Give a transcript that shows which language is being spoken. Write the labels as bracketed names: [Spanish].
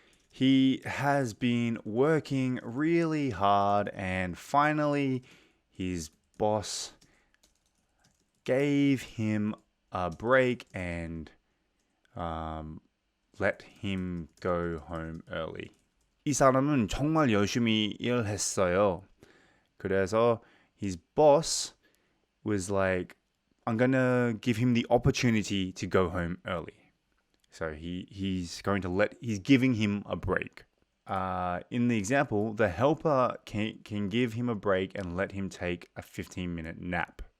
[English] He has been working really hard and finally his boss gave him a break and let him go home early. [Korean] 이 사람은 정말 열심히 일했어요. [English] 그래서 his boss was like, I'm gonna give him the opportunity to go home early. So he's giving him a break. In the example, the helper can give him a break and let him take a 15-minute nap.